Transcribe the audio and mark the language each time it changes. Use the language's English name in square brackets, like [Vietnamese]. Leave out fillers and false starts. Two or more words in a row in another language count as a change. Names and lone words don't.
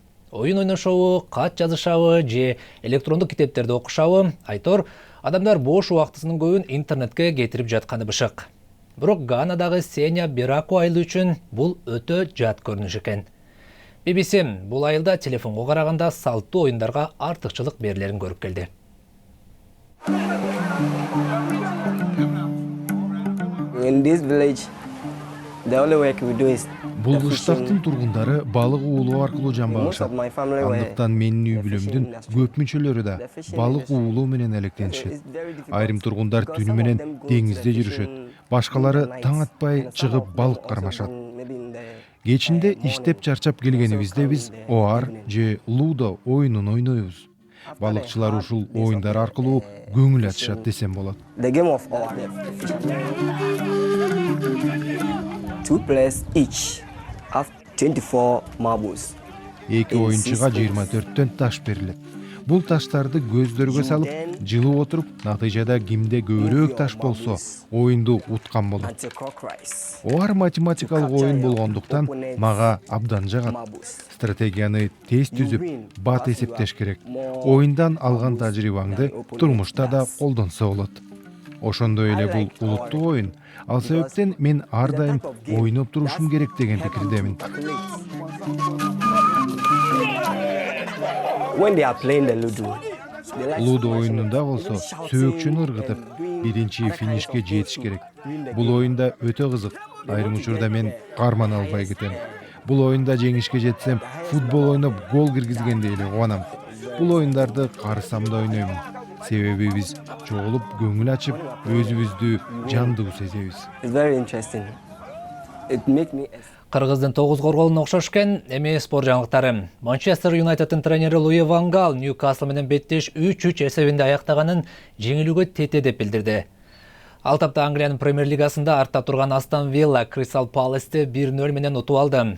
[Kyrgyz] Оюн ойношобу, кат жазышабы же электрондук китептерди окушабы, айтор адамдар бош убактысынын көбүн интернетке кетирип жатканы бышык. Бирок Ганадагы Сеня Бираку айылы үчүн бул өтө жат көрүнүш экен. BBC бул айылда телефонго караганда салттуу оюндарга артыкчылык берилерин көрүп келди. [English] In this village, the only work we do is [Kyrgyz] Бул кыштактын тургундары балык уулоо аркылуу жан багышат. Андыктан менин үй бүлөмдүн көп мүчөлөрү да балык уулоо менен алектенишет. Айрым тургундар түнү менен деңизде жүрүшөт. Башкалары таң атпай чыгып балык кармашат. Кечинде иштеп чарчап келгенибизде биз оар же лудо оюнун ойнойбуз. Балыкчылар ушул оюндар аркылуу көңүл ачышат десем болот. [English] the game of oar. 2 players each have 24 marbles. [Kyrgyz] Эки оюнчуга 24төн таш берилет. Бул таштарды көздөргө салып, жылып отуруп, натыйжада кимде көбүрөөк таш болсо, оюнду уткан болот. [English] Until cock cries. [Kyrgyz] Оар математикалык оюн болгондуктан мага абдан жагат. Стратегияны тез түзүп, бат эсептеш керек. Оюндан алган тажрыйбаңды турмушта да колдонсо болот. Ошондой эле бул улуттук оюн. Ал себептен мен ар дайым ойноп турушум керек деген пикирдемин. [English] When they are playing the ludo, they like [Kyrgyz] Лудо оюнунда болсо сөөкчөнү ыргытып, биринчи финишке жетиш керек. Бул оюнда өтө кызык. Айрым учурда мен карман албай кетем. Бул оюнда жеңишке жетсем, футбол ойноп гол киргизгендей эле кубанам. Бул оюндарды карысам да ойноймун. Себеби биз чогулуп көңүл ачып, өзүбүздү жандуу сезебиз. [English] it's very interesting. It make me [Kyrgyz] Кыргыздын 9 корголуна окшош экен. Эми спорт жаңылыктары. Манчестер Юнайтеддин тренери Луи Ван Гал Ньюкасл менен беттеш 3-3 эсебинде аяктаганын жеңилүүгө тете деп билдирди. Ал тапта Англиянын Премьер лигасында артта турган Астон Вилла Кристал Паласты 1-0 менен утуп алды.